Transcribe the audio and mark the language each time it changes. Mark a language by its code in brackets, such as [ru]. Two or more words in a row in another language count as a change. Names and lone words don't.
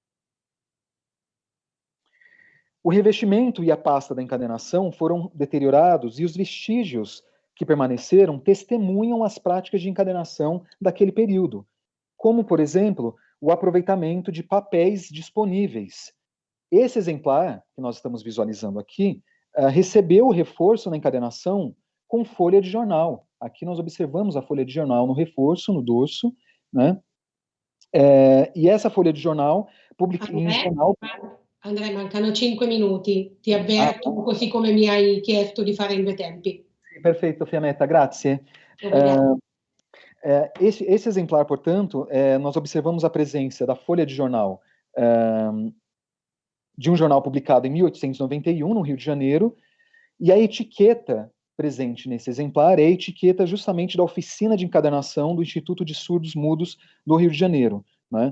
[pt] O revestimento e a pasta da encadernação foram deteriorados e os vestígios que permaneceram testemunham as práticas de encadernação daquele período, como, por exemplo, o aproveitamento de papéis disponíveis. Esse exemplar, que nós estamos visualizando aqui, recebeu o reforço na encadernação com folha de jornal. Aqui nós observamos a folha de jornal no reforço, no dorso, né? E essa folha de jornal, [it] Andrea, mancano 5 minuti, ti avverto, così come mi hai chiesto di fare in 2 tempi. [pt] Perfeito, Fiametta, grazie. Esse exemplar, portanto, nós observamos a presença da folha de jornal, de um jornal publicado em 1891, no Rio de Janeiro, e a etiqueta presente nesse exemplar é a etiqueta justamente da oficina de encadernação do Instituto de Surdos Mudos do Rio de Janeiro, né?